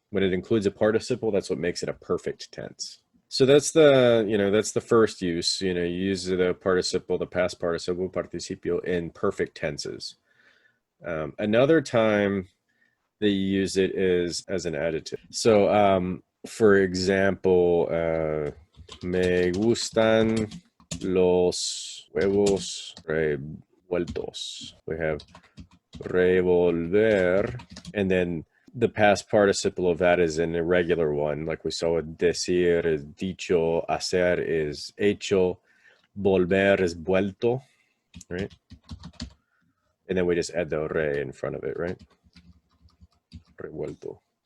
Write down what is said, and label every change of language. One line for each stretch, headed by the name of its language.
English: When it includes a participle, that's what makes it a perfect tense. So that's the first use. You use the participle, the past participle, participio, in perfect tenses. Another time that you use it is as an adjective. So for example,
Spanish: me gustan los huevos revueltos.
English: We have revolver, and then the past participle of that is an irregular one, like we saw with decir is dicho, hacer is hecho, volver is vuelto, right? And then we just add the re in front of it, right? Revuelto.